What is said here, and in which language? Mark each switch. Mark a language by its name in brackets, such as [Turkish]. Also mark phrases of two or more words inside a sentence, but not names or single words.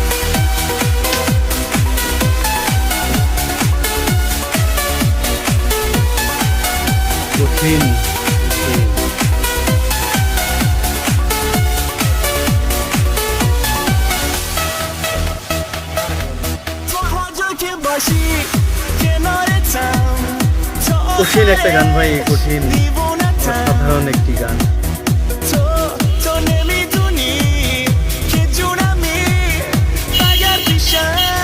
[Bangla] কঠিন। [Persian] تو هر جا که باشی کنارتم تا [Bangla] কঠিন একটা গান ভাই, কঠিন [Persian] دیوونتم [Bangla] অসাধারণ একটি গান। [Persian] تو نمیدونی که جونمی اگر پیشم